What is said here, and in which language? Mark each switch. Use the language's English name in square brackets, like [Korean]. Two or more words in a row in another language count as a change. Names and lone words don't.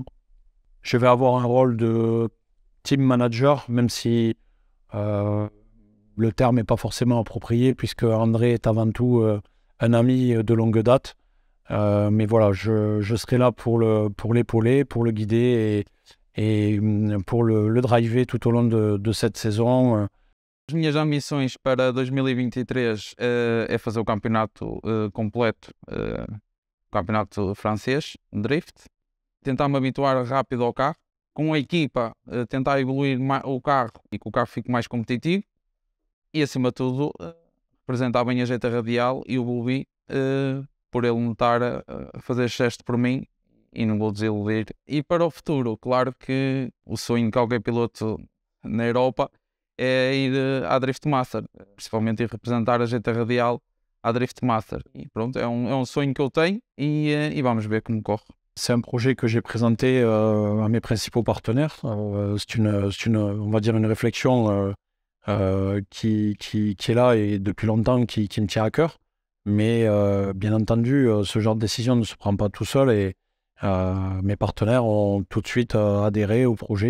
[French] Je vais avoir un rôle de [English] team manager, [French] même si le terme n'est pas forcément approprié puisque André est avant tout un ami de longue date. Mais voilà, je serai là pour l'épauler, pour le guider et pour le driver tout au long de cette saison. [Portuguese] As minhas ambições para 2023 é fazer o campeonato completo, o campeonato francês, Drift. tentar me habituar rápido ao carro. Com a equipa, tentar evoluir o carro e que o carro fique mais competitivo. E, acima de tudo, representar bem a GT Radial e o Bulbi, por ele me estar a fazer gesto por mim e não vou desiludir. E para o futuro, claro que o sonho de qualquer piloto na Europa é ir à Drift Master, principalmente ir representar a GT Radial à Drift Master. Et pronto, é um sonho que eu tenho e vamos ver como corre. [French] C'est un projet que j'ai présenté à mes principaux partenaires. On va dire une réflexion qui est là et depuis longtemps qui me tient à cœur. Mais bien entendu, ce genre de décision ne se prend pas tout seul et mes partenaires ont tout de suite adhéré au projet.